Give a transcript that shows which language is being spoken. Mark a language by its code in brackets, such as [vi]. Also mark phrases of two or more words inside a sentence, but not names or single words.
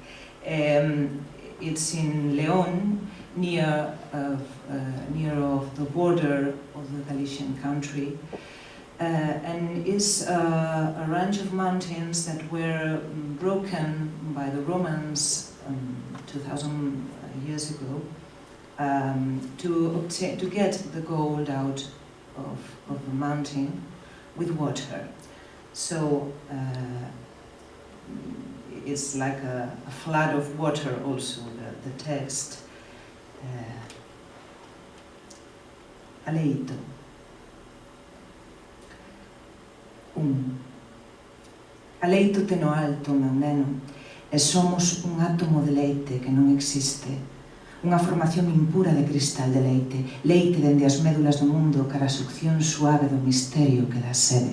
[en] It's in León, near the border of the Galician country, and is a range of mountains that were broken by the Romans 2,000 years ago to get the gold out of the mountain with water. So it's like a flood of water also, the text. [gl] Aleito. Aleito-te no alto, meu neno, e somos un átomo de leite que non existe, unha formación impura de cristal de leite, leite dende as médulas do mundo cara a succión suave do misterio que dá sede.